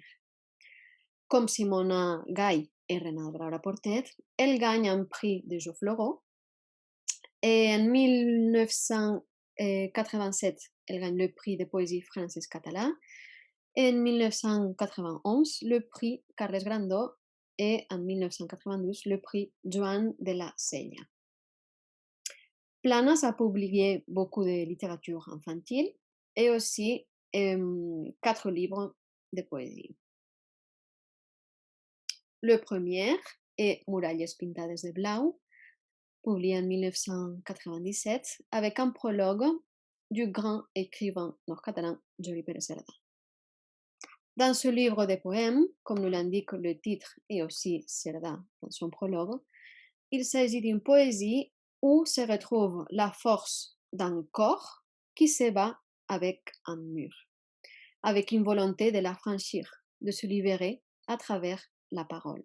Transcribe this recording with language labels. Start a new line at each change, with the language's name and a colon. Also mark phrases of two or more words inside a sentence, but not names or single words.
French: Comme Simona Gai et Renat Braura Portet, elle gagne un prix de Jo Floró et en 1987, elle gagne le prix de poésie française-catalan. En 1991, le prix Carles Grandó et en 1992, le prix Joan de la Sella. Planas a publié beaucoup de littérature infantile et aussi 4 livres de poésie. Le premier est Muralles pintades de blau, publié en 1997, avec un prologue du grand écrivain nord-catalan Juli Pérez Cerdà. Dans ce livre de poèmes, comme nous l'indique le titre et aussi Cerdà dans son prologue, il s'agit d'une poésie où se retrouve la force d'un corps qui se bat avec un mur, avec une volonté de l'affranchir, de se libérer à travers la parole.